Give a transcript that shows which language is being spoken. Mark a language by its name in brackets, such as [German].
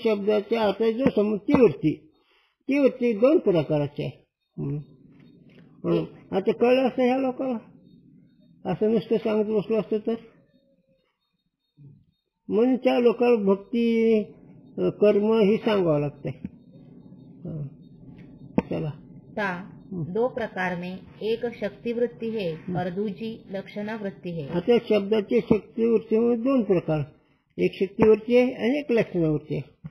[Marathi] शब्दाच्या अर्थाशी जो संबंध, ती वृत्ती दोन प्रकारची आहे. आता कळलं असं ह्या लोकांना? असं नुसतं सांगत बसलो असतं तर? म्हणून त्या लोकांना भक्ती, कर्म ही सांगावं लागतंय. चला. [Hindi] दो प्रकार में एक शक्ति वृत्ति है और दूसरी लक्षणा वृत्ति है. [Marathi] आता शब्दाची शक्ती वृत्ती मध्ये दोन प्रकार, एक शक्ती वृत्ती आहे आणि एक लक्षणा वृत्ती आहे.